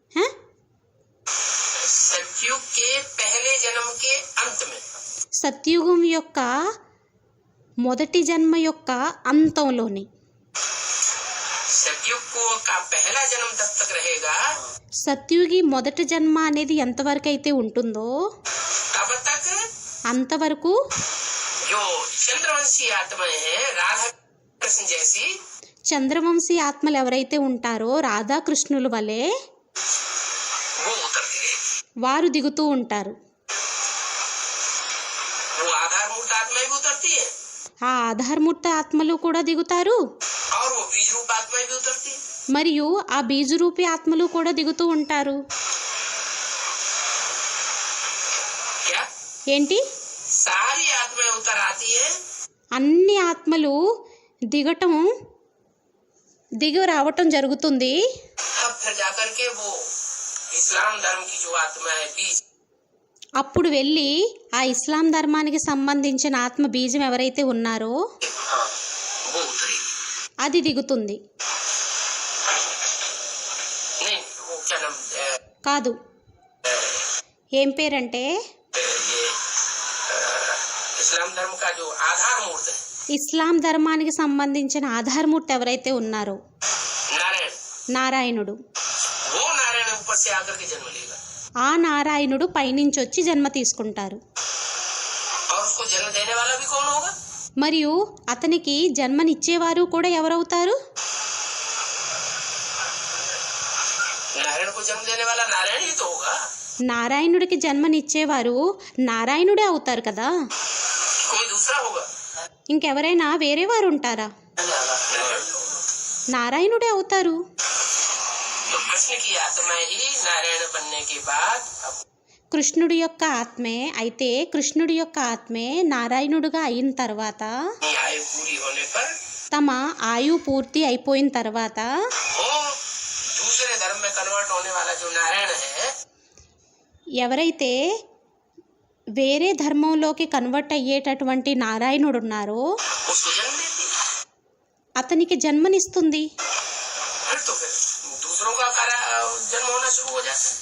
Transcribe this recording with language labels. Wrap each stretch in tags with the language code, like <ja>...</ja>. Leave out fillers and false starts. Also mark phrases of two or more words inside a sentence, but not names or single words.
<hi>सतयुग के पहले जन्म के अंत में,</hi> <te>సత్యుగం యొక్క మొదటి జన్మ యొక్క అంతంలోని,</te> <hi>सतयुग का पहला जन्म तब तक रहेगा,</hi> <te>సత్యుగి మొదటి జన్మ అనేది ఎంతవరకు అయితే ఉంటుందో</te> <hi>तब तक</hi> <te>అంతవరకు</te> <hi>जो चंद्रवंशी आत्माएं हैं, राधा कृष्ण जैसी,</hi> <te>చంద్రవంశీ ఆత్మలు ఎవరైతే ఉంటారో రాధాకృష్ణుల వలె</te> <hi>वो उतरती रहेगी।</hi> <te>వారు దిగుతూ ఉంటారు.</te> <hi>वो आधारभूत आत्माएं भी उतरती है,</hi> <te>ఆ ఆధారమూర్త ఆత్మలు కూడా దిగుతారు.</te> <hi>और वो बीज रूप आत्माएं भी उतरती है।</hi> <te>మరియు ఆ బీజరూపి ఆత్మలు కూడా దిగుతూ ఉంటారు.</te> <hi>क्या</hi> <te>ఏంటి?</te> <hi>सारी आत्माएं उतर आती है,</hi> <te>అన్ని ఆత్మలు దిగి రావటం జరుగుతుంది.</te> <hi>तब फिर जाकर के वो इस्लाम धर्म की जो आत्मा है बीज,</hi> <te>అప్పుడు వెళ్ళి ఆ ఇస్లాం ధర్మానికి సంబంధించిన ఆత్మ బీజం ఎవరైతే ఉన్నారో</te> <hi>हाँ, वो उतरेगी।</hi> <te>అది దిగుతుంది.</te> <hi>नहीं, वो क्या नाम</hi> <te>కాదు, ఏం పేరంటే</te> <hi>ये इस्लाम धर्म का जो आधार मूर्त है,</hi> <te>ఇస్లాం ధర్మానికి సంబంధించిన ఆధారమూర్తి ఎవరైతే ఉన్నారో</te> <hi>नारायण,</hi> <te>నారాయణుడు.</te> <hi>वो नारायण ऊपर से आकर के जन्म लेगा,</hi> <te>ఆ నారాయణుడు పైనుంచి వచ్చి జన్మ తీసుకుంటారు.</te> <hi>और उसको जन्म देने वाला भी कौन होगा?</hi> <te>మరియు అతనికి జన్మనిచ్చేవారు కూడా ఎవరవుతారు?</te> <hi>नारायण को जन्म देने वाला नारायण ही तो होगा,</hi> <te>నారాయణుడికి జన్మనిచ్చేవారు నారాయణుడే అవుతారు కదా.</te> <hi>कोई दूसरा होगा?</hi> <te>ఇంకెవరైనా వేరే వారు ఉంటారా?</te> <hi>नारायण।</hi> <te>నారాయణుడే అవుతారు.</te> <hi>तो कृष्ण की आत्मा ही नारायण बनने के बाद अब</hi> <te>కృష్ణుడి యొక్క ఆత్మే అయితే కృష్ణుడి యొక్క ఆత్మే నారాయణుడిగా అయిన తర్వాత</te> <hi>ये आयु पूरी होने पर</hi> <te>తమ ఆయు పూర్తి అయిపోయిన తర్వాత</te> <hi>वो दूसरे धर्म में कन्वर्ट होने वाला जो नारायण है,</hi> <te>ఎవరైతే వేరే ధర్మంలోకి కన్వర్ట్ అయ్యేటటువంటి నారాయణుడు ఉన్నారో</te> <hi>उसको जन्म देती है।</hi> <te>అతనికి జన్మనిస్తుంది.</te> <hi>फिर दूसरों का जन्म होना शुरू हो जाता है।</hi>